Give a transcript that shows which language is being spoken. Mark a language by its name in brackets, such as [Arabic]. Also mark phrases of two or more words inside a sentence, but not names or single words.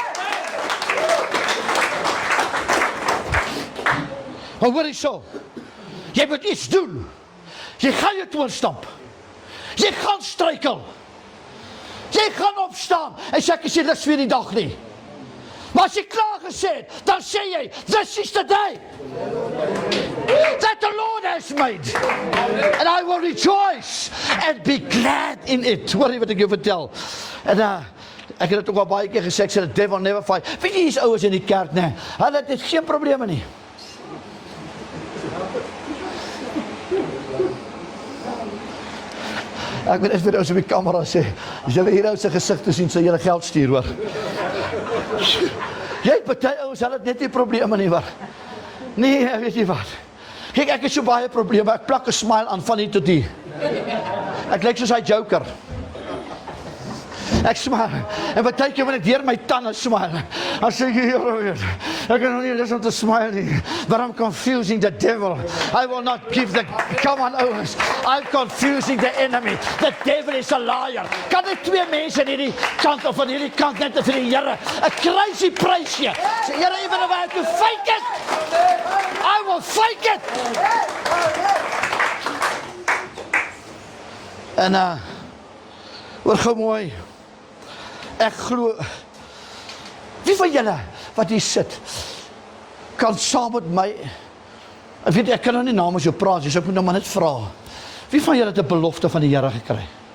[Afrikaans] Maar hoor jy so, jy moet iets doen. Jy gaan jou toon stamp. Jy gaan struikel. Jy gaan opstaan en sê ek is nie lus vir die dag nie. Maar as jy klaar gesê het, dan sê jy, [English] this is the day that the Lord has made. And I will rejoice and be glad in it. [Afrikaans] Hoor jy wat ek jou vertel? En ek het dit ook al baie keer gesê, ek sê [English] the devil never fight. [Afrikaans] Weet jy, die ouers in die kerk, nee, hulle het geen probleme nie. Ek wil net vir ons op die kamera sê, as julle hier ou se gesig te sien, sal julle geld stuur, hoor. Jy het baie ouens, hulle het net nie probleme nie, hoor. Nee, weet jy wat? Kijk, ek het so baie probleme, ek plak 'n smile aan van hier tot hier. Ek lyk soos hy Joker. Ek smile, en baie keer wanneer ek deur my tande smile, dan sê ek, Here, ek kan nog nie lus om te smile nie, [English] but I'm confusing the devil. I will not give the, come on ouens, I'm confusing the enemy. The devil is a liar. [Afrikaans] Kan ek twee mense in hierdie kant of van hierdie kant net vir die Here 'n crazy prys gee? Sê, Here, [English] even if I have to fake it, I will fake it. [Afrikaans] En hoor gou mooi. Ek glo, wie van julle wat hier sit, kan saam met my, ek weet, ek kan nou nie namens jou praat, so ek moet nou maar net vra, wie van julle het 'n belofte van die Here gekry?